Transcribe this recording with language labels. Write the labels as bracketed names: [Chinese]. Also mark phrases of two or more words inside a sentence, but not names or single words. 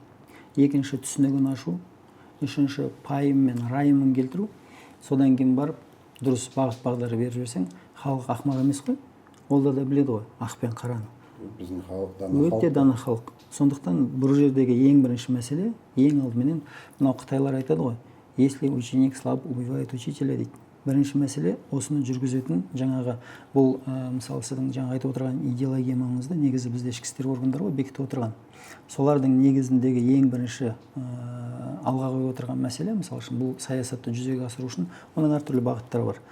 [Kazakh] Екінші түсінігін ашу, үшінші пайым мен райымын келтіру. Содан кейін барып дұрыс бағыт бағдар беріп жүрсең, халық ақымақ емес қой. Олда да біледі ғой, ақ пен қараны. Біздің халық өте дана халық. Сондықтан бұл жердегі ең бірінші мәселе, ең алдыменен мынау қытайлар айтады ғой, [Russian] если ученик слаб, убивает учителя дейді. [Kazakh] бірінші мәселе осыны жүргізетін жаңағы бұл мысалы сіздің жаңа айтып отырған идеологиямаңызды негізі бізде ішкі істер органдары ғой бекітіп отырған. Солардың негізіндегі ең бірінші алға қойып отырған мәселе, мысалы үшін бұл саясатты жүзеге асыру үшін оның әртүрлі бағыттары бар.